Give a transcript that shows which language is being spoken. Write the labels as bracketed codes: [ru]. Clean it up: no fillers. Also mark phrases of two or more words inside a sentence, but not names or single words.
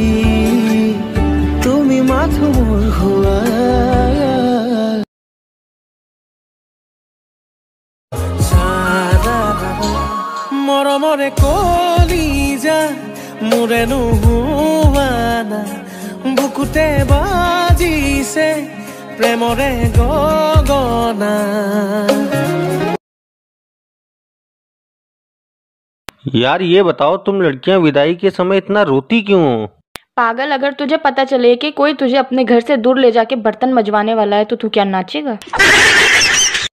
[as] তুমি মাথো মোৰ হোৱা মৰমৰে কলিজা মোৰে নোহোৱা না বুকুতে বাজিছে প্ৰেমৰে গগনা। [hi] यार ये बताओ, तुम लड़कियां विदाई के समय इतना रोती क्यों हो? पागल, अगर तुझे पता चले कि कोई तुझे अपने घर से दूर ले जाके बर्तन मजवाने वाला है तो तू क्या नाचेगा?